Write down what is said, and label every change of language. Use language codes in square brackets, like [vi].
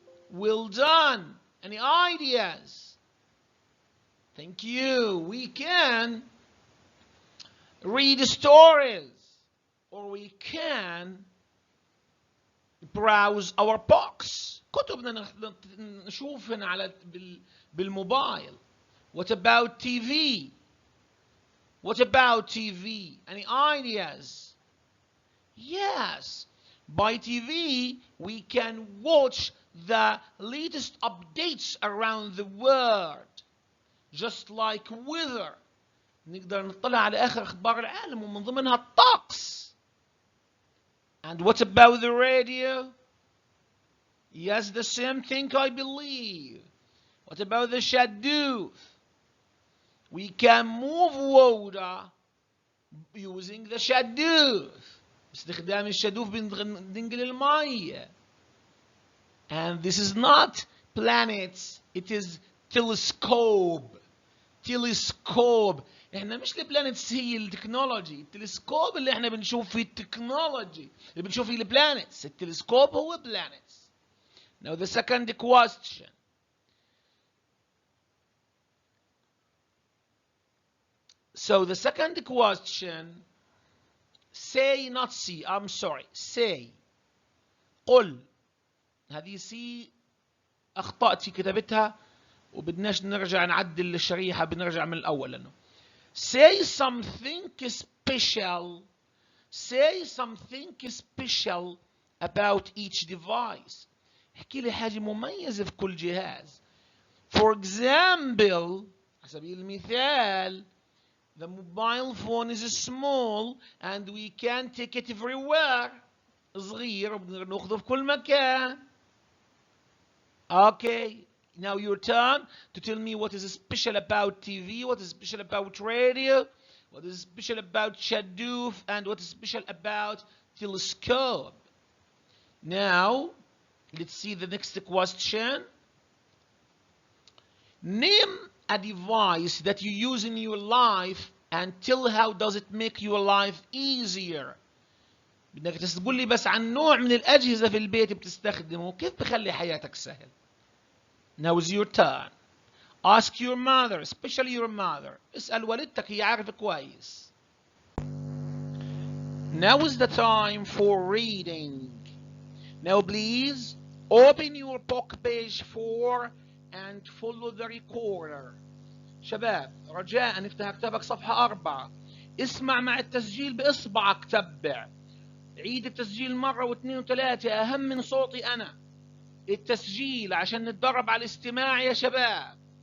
[en] Well done. Any ideas? Thank you. We can read stories, or we can browse our books. [ar] كتبنا نشوفها على بالموبايل. [en] What about TV? What about TV? Any ideas? Yes. By TV, we can watch the latest updates around the world. Just like weather. [ar] نقدر نطلع على آخر أخبار العالم ومن ضمنها الطقس. [en] And what about the radio? Yes, the same thing, I believe. What about the shadoof? We can move water using the shadoof. [ar] باستخدام الشادوف بننقل المية. [en] And this is not planets, it is telescope. Telescope. [ar] احنا مش البلانتس هي التكنولوجي. التلسكوب اللي احنا بنشوف فيه التكنولوجي اللي بنشوف فيه البلانتس. التلسكوب هو planets. [en] Now the second question. So the second question, say, not see, I'm sorry, say. [ar] قل. هذه سي أخطأت في كتابتها وبدناش نرجع نعدل الشريحة بنرجع من الأول لأنه. [en] Say something special. Say something special about each device. [ar] احكي لي حاجة مميزة في كل جهاز. [en] For example, [ar] على سبيل المثال, [en] the mobile phone is small and we can take it everywhere. [ar] صغير وبنقدر ناخذه في كل مكان. [en] Okay, now your turn to tell me what is special about TV, what is special about radio, what is special about shadoof, and what is special about telescope. Now, let's see the next question. Name a device that you use in your life and tell how does it make your life easier. [ar] بدك تقول لي بس عن نوع من الأجهزة في البيت بتستخدمه كيف بخلي حياتك سهل. [en] Now is your turn. Ask your mother, especially your mother. [ar] اسأل والدتك هي عارفة كويس. [en] Now is the time for reading. Now please open your book page 4 and follow the recorder. [ar] شباب رجاء افتح كتابك صفحة 4. اسمع مع التسجيل بإصبعك تبع. عيد التسجيل مرة واثنين وثلاثة أهم من صوتي أنا. التسجيل عشان نتدرب على الاستماع يا شباب.